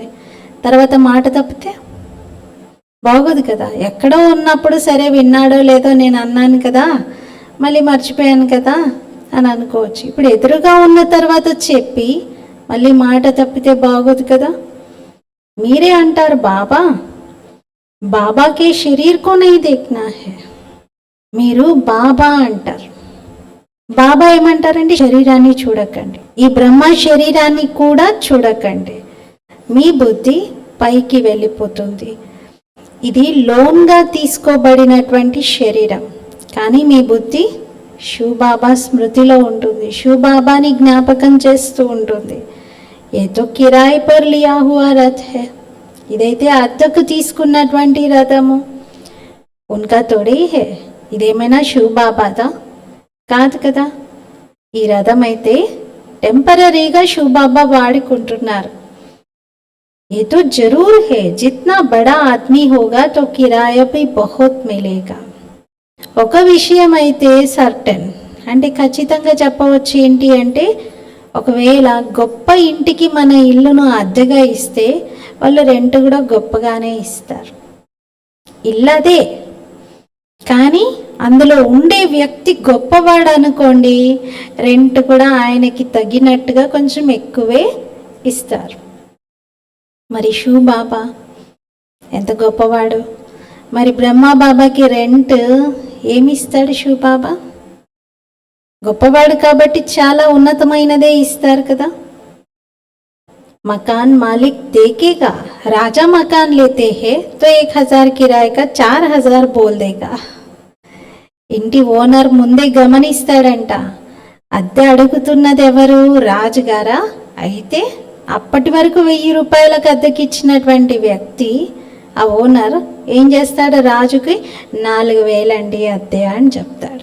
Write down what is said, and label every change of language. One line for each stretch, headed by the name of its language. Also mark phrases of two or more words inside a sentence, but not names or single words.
Telugu: తర్వాత మాట తప్పితే బాగోదు కదా. ఎక్కడో ఉన్నప్పుడు సరే విన్నాడో లేదో, నేను అన్నాను కదా, మళ్ళీ మర్చిపోయాను కదా అని అనుకోవచ్చు. ఇప్పుడు ఎదురుగా ఉన్న తర్వాత చెప్పి మళ్ళీ మాట తప్పితే బాగోదు కదా. మీరే అంటారు బాబా,
Hindi: बाबा के शरीर को नहीं देखना है.
Telugu: మీరు బాబా అంటారు. బాబా ఏమంటారండి? శరీరాన్ని చూడకండి, ఈ బ్రహ్మ శరీరాన్ని కూడా చూడకండి. మీ బుద్ధి పైకి వెళ్ళిపోతుంది. ఇది లోన్గా తీసుకోబడినటువంటి శరీరం, కానీ మీ బుద్ధి శివబాబా స్మృతిలో ఉంటుంది, శివబాబాని జ్ఞాపకం చేస్తూ ఉంటుంది.
Hindi: ఏదో किराए पर लिया हुआ रथ है,
Telugu: ఇదైతే అద్దెకు తీసుకున్నటువంటి రథము.
Hindi: उनका थोड़े ही है,
Telugu: ఇదేమైనా శివబాబాదా? కాదు కదా. ఈ రథం అయితే టెంపరీగా శివబాబా వాడుకుంటున్నారు.
Hindi: ये तो जरूर है, जितना बड़ा आदमी होगा तो किराया भी बहुत मिलेगा.
Telugu: ఒక విషయం అయితే సర్టెన్, అంటే ఖచ్చితంగా చెప్పవచ్చు. ఏంటి అంటే, ఒకవేళ గొప్ప ఇంటికి మన ఇల్లును అద్దెగా ఇస్తే వాళ్ళు రెంట్ కూడా గొప్పగానే ఇస్తారు. ఇల్లదే, కానీ అందులో ఉండే వ్యక్తి గొప్పవాడు అనుకోండి, రెంట్ కూడా ఆయనకి తగినట్టుగా కొంచెం ఎక్కువే ఇస్తారు. మరి శివ బాబా ఎంత గొప్పవాడు. మరి బ్రహ్మ బాబాకి రెంట్ ఏమి ఇస్తాడు? శివ బాబా గొప్పవాడు కాబట్టి చాలా ఉన్నతమైనదే ఇస్తారు కదా.
Hindi: मकान मालिक देखेगा, राजा मकान लेते हैं तो 1000 किराए का 4000 बोल देगा.
Telugu: ఇంటి ఓనర్ ముందే గమనిస్తాడంట, అద్దె అడుగుతున్నది ఎవరు? రాజుగారా? అయితే అప్పటి వరకు 1000 రూపాయలకు అద్దెకి ఇచ్చినటువంటి వ్యక్తి, ఆ ఓనర్ ఏం చేస్తాడు? రాజుకి 4000 అండి అద్దె అని చెప్తాడు.